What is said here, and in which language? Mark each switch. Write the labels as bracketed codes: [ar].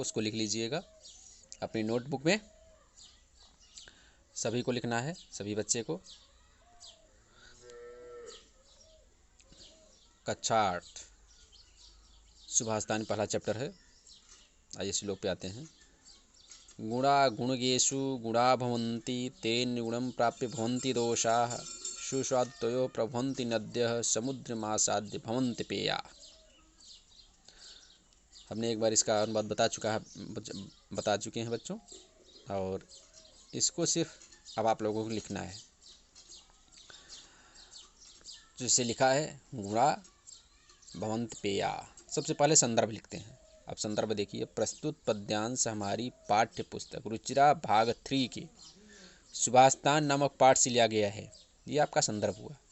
[hi] उसको लिख लीजिएगा अपनी नोटबुक में, सभी को लिखना है, सभी बच्चे को। कक्षा 8 सुभाषितानि पहला चैप्टर है। आइए श्लोक पे आते हैं। [sa] गुणा गुणगेषु गुणा भवन्ति तेन गुणं प्राप्य भवन्ति दोषाः सुस्वादुतयो प्रभवन्ति नद्यः समुद्रमासाद्य भवन्ति पेया। [hi] हमने एक बार इसका अनुवाद बता चुके हैं बच्चों, और इसको सिर्फ अब आप लोगों को लिखना है। जिसे लिखा है [sa] गुणा भवन्ति पेया। [hi] सबसे पहले संदर्भ लिखते हैं। अब संदर्भ देखिए। प्रस्तुत पद्यांश हमारी पाठ्य पुस्तक रुचिरा भाग 3 के सुभाषितानि नामक पाठ से लिया गया है। ये आपका संदर्भ हुआ।